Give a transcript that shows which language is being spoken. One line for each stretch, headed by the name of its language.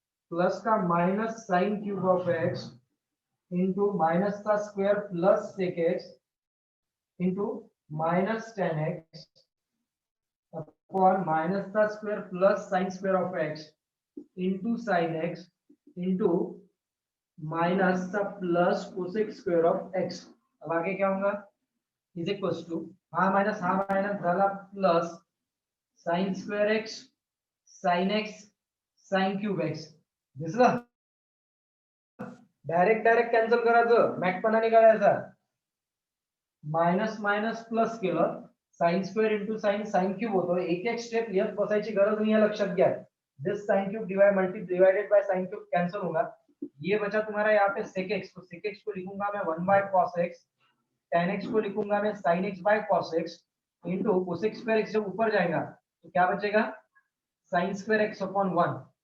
English: Plus का minus sine cube of x into minus का square plus sec x into minus tan x upon minus का square plus sine square of x into sine x into minus का plus cosec square of x.
Hindi: अब आगे क्या होगा is equal to हा minus झाला plus sine square x sine x sine cube x.
Marathi: दिसलं. Direct cancel करायचं मॅकपणा नाही करायचा. मायनस मायनस प्लस केलं sine square into sine sine cube होतो. एक एक स्टेप लिहत बसायची गरज
Hindi: नहीं है
Marathi: लक्षात घ्या.
Hindi: This sine cube divided by sine cube cancel होगा. ये बचा तुम्हारा यहाँ पे sec x. तो sec x को लिखूंगा मैं 1 bye cos x. tan x को लिखूंगा मैं sin x bye cos x into cosec square x जब ऊपर जाएगा तो क्या बचेगा sin स्क्वायर x अपॉन 1.